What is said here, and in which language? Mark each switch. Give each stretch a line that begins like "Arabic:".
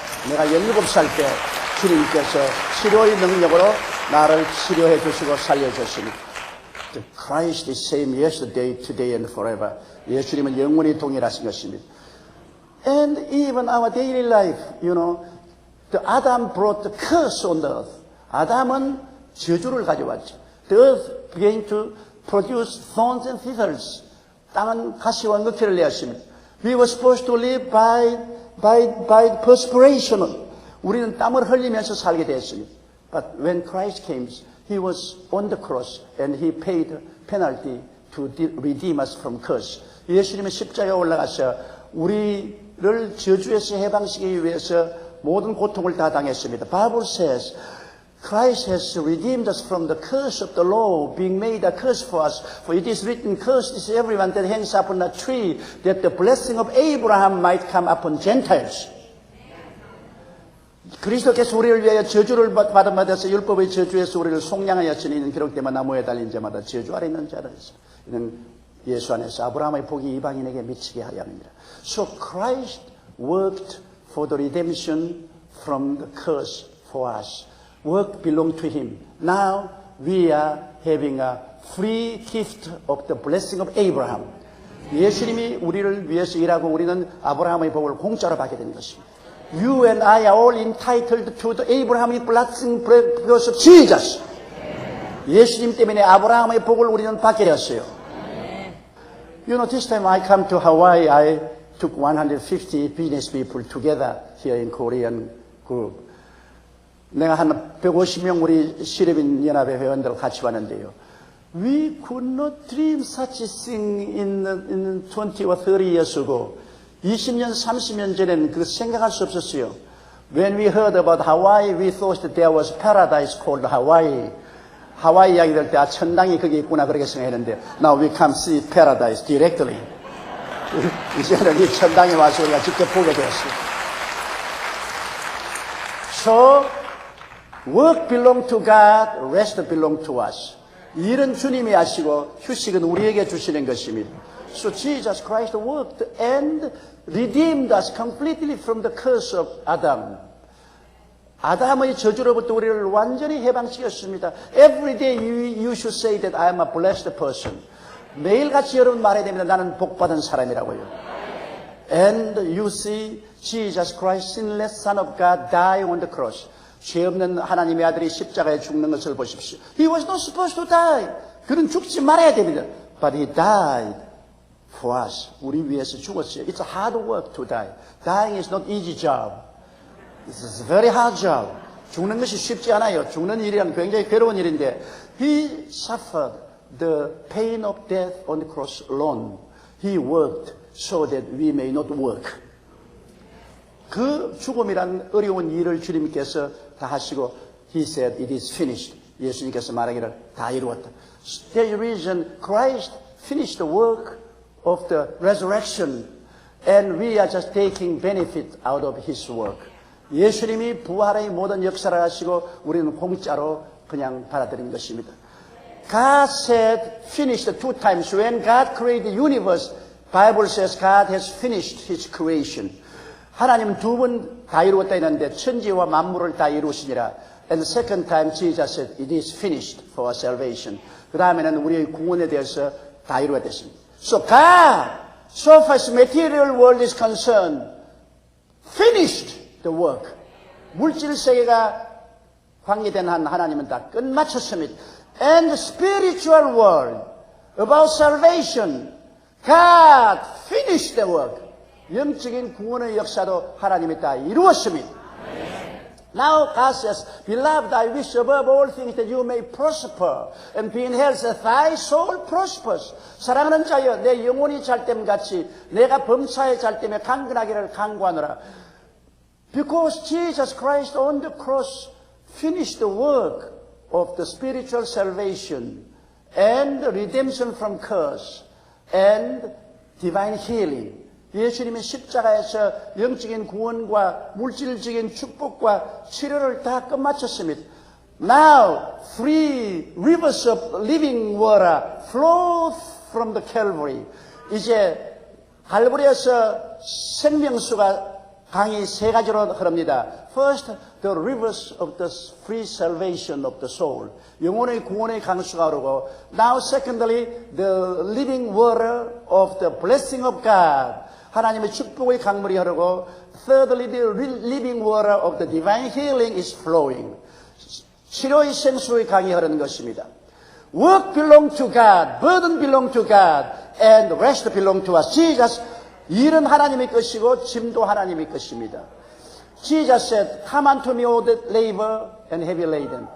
Korean: 내가 17살 때 주님께서 치료의 능력으로 나를 치료해 주시고 살려주십니다.
English: The Christ is same yesterday, today, and forever.
Korean: 예수님은 영원히 동일하신 것입니다.
English: And even our daily life, you know, the Adam brought the curse on the earth.
Korean: 아담은 저주를 가져왔죠.
English: The earth began to produce thorns and thistles.
Korean: 땅은 가시와 늑대를 내었습니다.
English: We were supposed to live by perspiration.
Korean: 우리는 땀을 흘리면서 살게 되었습니다.
English: But when Christ came, He was on the cross and He paid the penalty to redeem us from curse.
Korean: 예수님은 십자가에 올라가서 우리를 저주에서 해방시키기 위해서 모든 고통을 다 당했습니다.
English: Bible says Christ has redeemed us from the curse of the law, being made a curse for us. For it is written, cursed is everyone that hangs upon a tree, that the blessing of Abraham might come upon Gentiles.
Korean: 그리스도께서 우리를 위하여 저주를 받아서 율법의 저주에서 우리를 속량하였으니 이는 기록되면 나무에 달린 자마다 저주 아래 있는 자라 했습니다. 이는 예수 안에서 아브라함의 복이 이방인에게 미치게 하려 합니다.
English: So Christ worked for the redemption from the curse for us. Work belonged to Him. Now we are having a free gift of the blessing of Abraham.
Korean: 예수님이 우리를 위해서 일하고 우리는 아브라함의 복을 공짜로 받게 되는 것입니다.
English: You and I are all entitled to the Abrahamic blessing because of Jesus.
Korean: 예수님 때문에 아브라함의 복을 우리는 받게 되었어요.
English: You know, this time I come to Hawaii, I took 150 business people together here in Korean group.
Korean: 내가 한 150명 우리 시립인 연합의 회원들 같이 왔는데요.
English: We could not dream such a thing in 20 or 30 years ago.
Korean: 20년, 30년 전에는 그 생각할 수 없었어요.
English: When we heard about Hawaii, we thought that there was paradise called Hawaii.
Korean: 하와이 이야기 될 때 아, 천당이 거기 있구나 그렇게 생각했는데
English: Now we come see paradise directly.
Korean: 이제는 이 천당에 와서 우리가 직접 보게 되었어요. So
English: Work belong to God, rest belong to us.
Korean: 일은 주님이 하시고 휴식은 우리에게 주시는 것입니다.
English: So Jesus Christ worked and redeemed us completely from the curse of Adam.
Korean: 아담의 저주로부터 우리를 완전히 해방시켰습니다.
English: Every day you should say that I am a blessed person.
Korean: 매일같이 여러분 말해야 됩니다. 나는 복받은 사람이라고요.
English: And you see Jesus Christ, sinless Son of God, die on the cross.
Korean: 죄 없는 하나님의 아들이 십자가에 죽는 것을 보십시오.
English: He was not supposed to die.
Korean: 그는 죽지 말아야 됩니다.
English: But he died for us.
Korean: 우리 위해서 죽었어요.
English: It's a hard work to die. Dying is not easy job. It's a very hard job.
Korean: 죽는 것이 쉽지 않아요. 죽는 일이란 굉장히 괴로운 일인데
English: He suffered the pain of death on the cross alone. He worked so that we may not work.
Korean: 그 죽음이란 어려운 일을 주님께서 다 하시고
English: He said it is finished.
Korean: 예수님께서 말하기를 다 이루었다.
English: There is a reason Christ finished the work of the resurrection and we are just taking benefit out of His work.
Korean: 예수님이 부활의 모든 역사를 하시고 우리는 공짜로 그냥 받아들인 것입니다.
English: God said finished two times. When God created the universe, Bible says God has finished His creation.
Korean: 하나님은 두 번 다 이루었다 했는데 천지와 만물을 다 이루시니라.
English: And the second time Jesus said it is finished for our salvation.
Korean: 그 다음에는 우리의 구원에 대해서 다 이루어졌습니다.
English: So God, so far as material world is concerned, finished the work.
Korean: 물질 세계가 관계된 한 하나님은 다 끝마쳤습니다.
English: And the spiritual world, about salvation, God finished the work.
Korean: 영적인 구원의 역사도 하나님이 다 이루었습니다.
English: Now God says, Beloved, I wish above all things that you may prosper and be in health as thy soul prospers.
Korean: 사랑하는 자여, 내 영혼이 잘됨 같이 내가 범사에 잘됨에 강건하기를 간구하노라.
English: Because Jesus Christ on the cross finished the work of the spiritual salvation and redemption from curse and divine healing.
Korean: 예수님이 십자가에서 영적인 구원과 물질적인 축복과 치료를 다 끝마쳤습니다.
English: Now, three rivers of living water flow from the Calvary.
Korean: 이제 갈보리에서 생명수가 강이 세 가지로 흐릅니다.
English: First, the rivers of the free salvation of the soul.
Korean: 영혼의 구원의 강수가 흐르고,
English: now secondly, the living water of the blessing of God.
Korean: 하나님의 축복의 강물이 흐르고,
English: thirdly, the living water of the divine healing is flowing.
Korean: 치료의 생수의 강이 흐르는 것입니다.
English: Work belong to God, burden belong to God, and rest belong to us.
Korean: Jesus, 일은 하나님의 것이고 짐도 하나님의 것입니다.
English: Jesus said, Come unto me all that labor and heavy laden.